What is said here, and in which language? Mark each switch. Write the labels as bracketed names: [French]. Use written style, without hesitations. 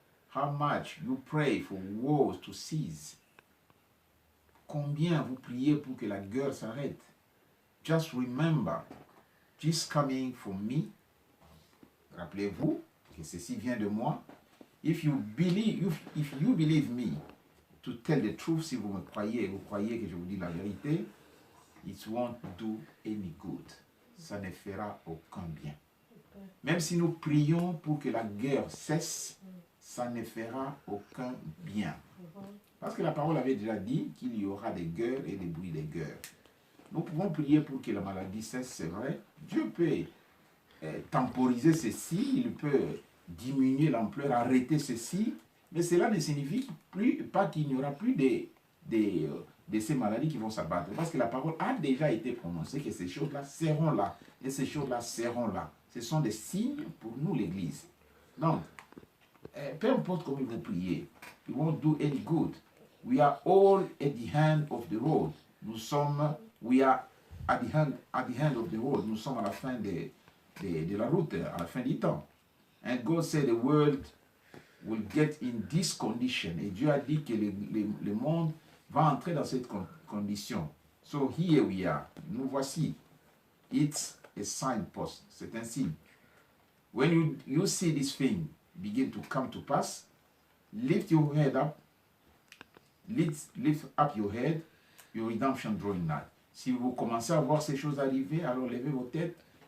[English] How much you pray for wars to cease. [French] Combien vous priez pour que la guerre s'arrête. [English] Just remember, this coming from me. [French] Rappelez-vous que ceci vient de moi. [English] If you believe me, to tell the truth, [French] si vous me croyez, vous croyez que je vous dis la vérité, [English] it won't do any good. [French] Ça ne fera aucun bien. Même si nous prions pour que la guerre cesse, ça ne fera aucun bien. Parce que la parole avait déjà dit qu'il y aura des guerres et des bruits des guerres. Nous pouvons prier pour que la maladie cesse, c'est vrai. Dieu peut temporiser ceci, il peut diminuer l'ampleur, arrêter ceci, mais cela ne signifie pas qu'il n'y aura plus de ces maladies qui vont s'abattre. Parce que la parole a déjà été prononcée que ces choses-là seront là. Et ces choses-là seront là. Ce sont des signes pour nous, l'Église. Donc, peu importe comment vous priez, [English] it won't do any good. We are all at the end of the road. We are at the end of the road. [French] Nous sommes à la fin de la route, à la fin du temps. [English] And God said the world will get in this condition. [French] Et Dieu a dit que le monde va entrer dans cette condition. [English] So here we are. [French] Nous voici. [English] It's a signpost. [French] C'est un signe. [English] When you see this thing begin to come to pass, lift your head up. Lift up your head. Your redemption drawing nigh. [French] Si vous commencez à voir ces choses arriver, alors levez vos têtes.